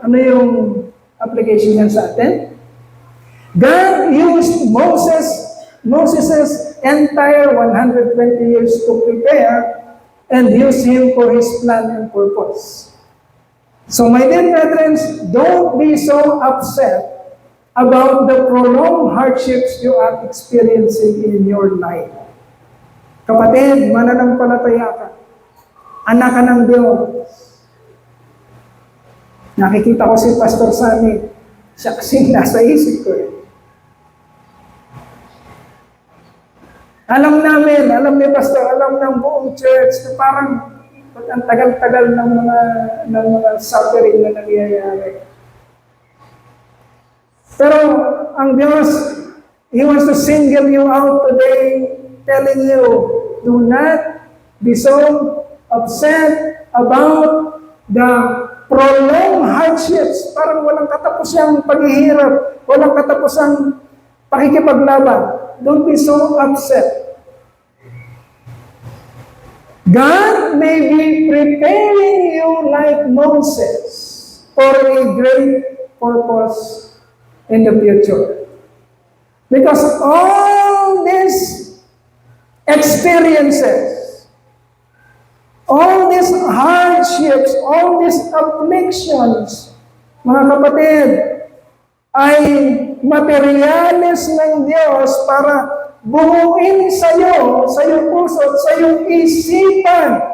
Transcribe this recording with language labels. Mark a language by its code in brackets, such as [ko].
[tl] Ano yung application niyan sa atin? [en] God used Moses' entire 120 years to prepare and use him for his plan and purpose. So my dear brethren, don't be so upset about the prolonged hardships you are experiencing in your life. [tl] Kapatid, mananampalataya ka. Anak ka ng Diyos. Nakikita ko si Pastor Sammy. Siya kasing nasa isip ko eh. Alam ni Pastor, alam ng buong church na parang ang tagal-tagal ng mga suffering na nangyayari. Pero ang Diyos, [en] He wants to single you out today, telling you, do not be so upset about the prolonged hardships. [tl] Parang walang katapusang paghihirap, walang katapusang pakikipaglaban. [en] Don't be so upset. God may be preparing you like Moses for a great purpose in the future. Because all these experiences, all these hardships, all these afflictions, [tl] mga kapatid, ay materyales ng Diyos para buuin sa iyong puso at sa iyong isipan.